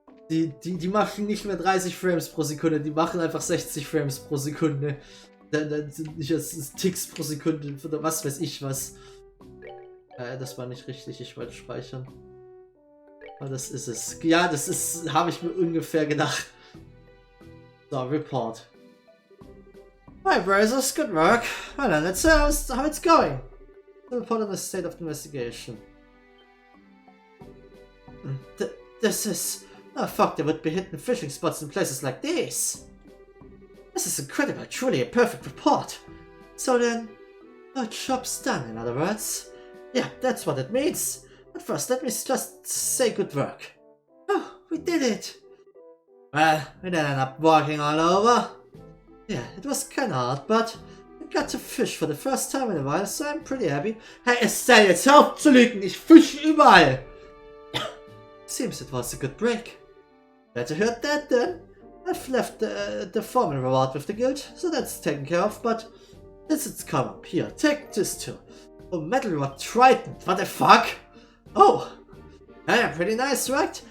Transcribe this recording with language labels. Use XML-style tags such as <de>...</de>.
<de>Die machen nicht mehr 30 Frames pro Sekunde, die machen einfach 60 Frames pro Sekunde. Dann sind nicht das Ticks pro Sekunde oder was weiß ich was. Das war nicht richtig, ich wollte speichern. Aber das ist es. Ja, das ist, habe ich mir ungefähr gedacht.</de> <en>So, Report. Hi, brothers, good work. Well then, let's see how it's going. Report on the state of the investigation. This is... Oh fuck, there would be hidden fishing spots in places like this. This is incredible, truly a perfect report. So then, our job's done, in other words. Yeah, that's what it means. But first, let me just say good work. Oh, we did it. Well, we didn't end up walking all over. Yeah, it was kinda hard, but we got to fish for the first time in a while, so I'm pretty happy.</en> <de>Hey, Estelle, jetzt hör auf zu lügen, ich fische überall.</de> <en>Seems it was a good break. Glad to hear that then. I've left the formal reward with the guild, so that's taken care of, but since it's come up, here, take this too. Oh, metal rod trident, what the fuck? Oh, yeah, pretty nice, right?</en>